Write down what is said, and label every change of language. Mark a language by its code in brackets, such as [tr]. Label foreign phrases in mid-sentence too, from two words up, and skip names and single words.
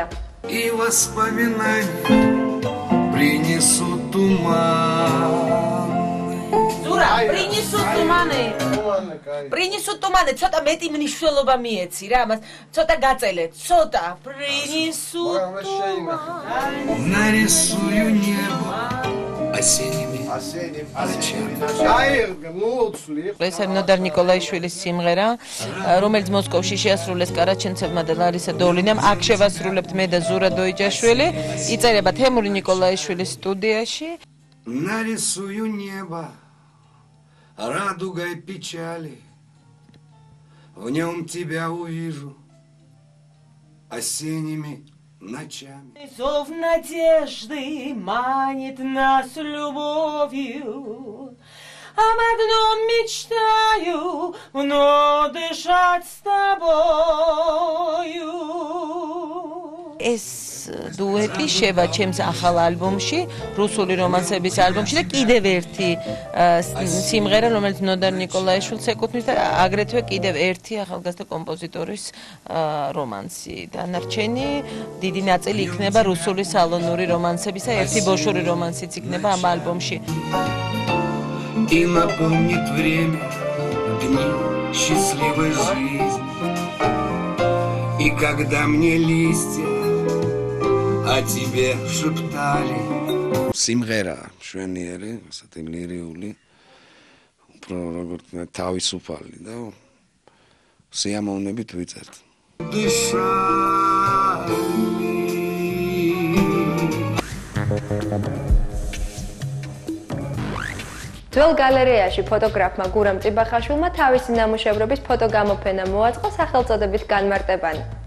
[ru] И воспоминания принесут туман. Зура, принесут туманы. Принесут туманы, [ka] ცოტა მეტი მნიშვნელობა მიეცი რა, მას ცოტა გაწელე, ცოტა [ru] принесут туманы. Нарисую небо осенними. [ka] ეს ნოდარ ნიკოლაიშვილის სიმღერა, რომელიც მოსკოვში შეასრულეს კარაჩენცევმა და ლარისა დოლინამ, აქ შევასრულებთ მე და ზურა დოიჯაშვილი, იწერება თემური ნიკოლაიშვილის სტუდიაში. [ru] Нарисую небо радугой печали, в нем тебя увижу осенними ночами. Зов надежды манит нас любовью, об одном мечтаю, вновь дышать с тобою. [ka] ეს дуэти შევა ჩემს ახალ ალბომში, რუსული რომანსების ალბომში და კიდევ ერთი სიმღერა, რომელიც ნოდარ ნიკოლაიშვილს ეკუთვნის და აგრეთვე კიდევ ერთი ახალგაზრდა კომპოზიტორის რომანსი. დანარჩენი დიდი ნაწილი იქნება რუსული სალონური რომანსებისა, ერთი ბოშური რომანსიც იქნება ამ ალბომში. [ru] И напомнит время дни счастливой жизни. И когда мне листья о тебе шептали. [ka] Სიმღერა შვენიერი, ასეთი ლირიული, უფრო როგორც თავისუფალი და სიამოვნებით ვიწერთ. ძველ გალერეაში ფოტოგრაფმა გურამ წიბახაშვილმა თავისი ნამუშევრების ფოტოგამოფენა მოაწყო სახელწოდებით განმარტებანი.